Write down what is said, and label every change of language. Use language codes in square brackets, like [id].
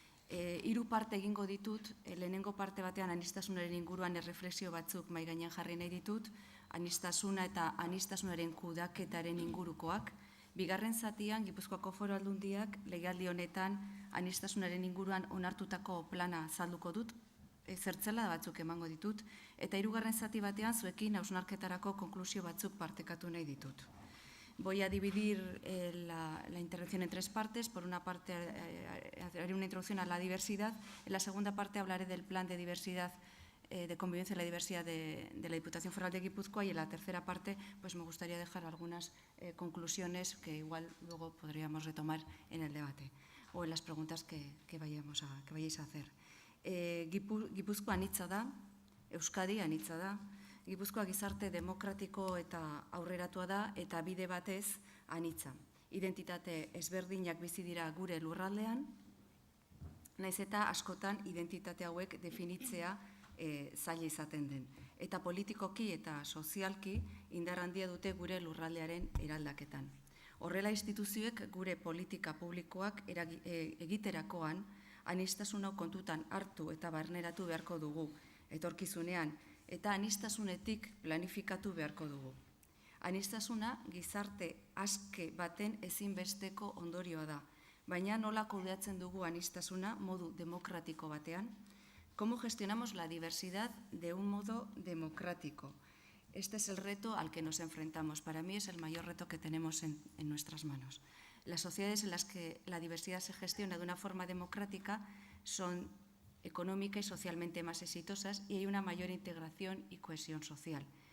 [eu] Hiru parte egingo ditut, lehenengo parte batean aniztasunaren inguruan erreflexio batzuk mahai gainean jarri nahi ditut, aniztasuna eta aniztasunaren kudaketaren ingurukoak. Bigarren zatian, Gipuzkoako Foru Aldundiak legealdi honetan aniztasunaren inguruan onartutako plana azalduko dut, zertzela batzuk emango ditut, eta hirugarren zati batean zuekin hausnarketarako konklusio batzuk partekatu nahi ditut. [es] Voy a dividir la intervención en tres partes. Por una parte haré una introducción a la diversidad. En la segunda parte hablaré del plan de diversidad, de convivencia y la diversidad de la Diputación Foral de Guipúzcoa, y en la tercera parte me gustaría dejar algunas conclusiones que igual luego podríamos retomar en el debate o en las preguntas que vayáis a hacer. [eu] Guipúzkoa anitza da, Euskadi anitza da. Gipuzkoa gizarte demokratiko eta aurreratua da eta bide batez anitza. Identitate ezberdinak bizi dira gure lurraldean, naiz eta askotan identitate hauek definitzea zaila izaten den. Eta politikoki eta sozialki indar handia dute gure lurraldearen eraldaketan. Horrela instituzioek gure politika publikoak egiterakoan aniztasuna kontutan hartu eta barneratu beharko dugu etorkizunean, eta aniztasunetik planifikatu beharko dugu. Aniztasuna gizarte aske baten ezinbesteko ondorioa da, baina nola kudeatzen dugu aniztasuna modu demokratiko batean? [es] ¿Cómo gestionamos la diversidad de un modo democrático? Este es el reto al que nos enfrentamos. Para mí es el mayor reto que tenemos en nuestras manos. Las sociedades en las que la diversidad se gestiona de una forma democrática son económica y socialmente más exitosas y hay una mayor integración y cohesión social.